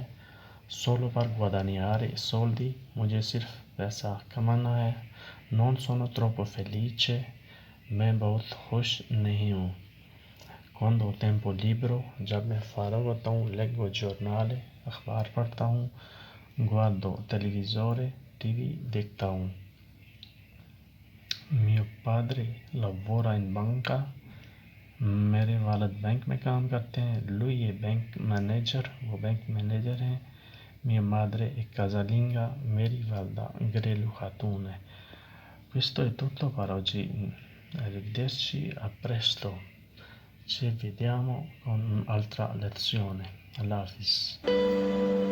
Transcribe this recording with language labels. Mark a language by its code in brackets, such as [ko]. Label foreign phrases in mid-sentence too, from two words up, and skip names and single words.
[it] solo per guadagnare soldi, [ur] मुझे सिर्फ पैसा कमाना है। [it] non sono troppo felice, [ur] मैं बहुत खुश नहीं हूँ। [it] quando ho tempo libero, [ur] जब मैं फ़ारग होता हूँ। [it] leggo giornale, [ur] अखबार पढ़ता हूँ। [it] guardo televisore, [ur] टीवी देखता हूँ। [it] mio padre lavora in banca, [ur] मेरे वालिद बैंक में काम करते हैं। [it] lui è [en] bank manager, [ur] वो बैंक मैनेजर हैं। [it] mia madre è casalinga, [ur] मेरी वालदा घरेलू खातून है। [it] questo è tutto per oggi, arrivederci, a presto, ci vediamo con un'altra lezione। [ur] Allah Hafiz।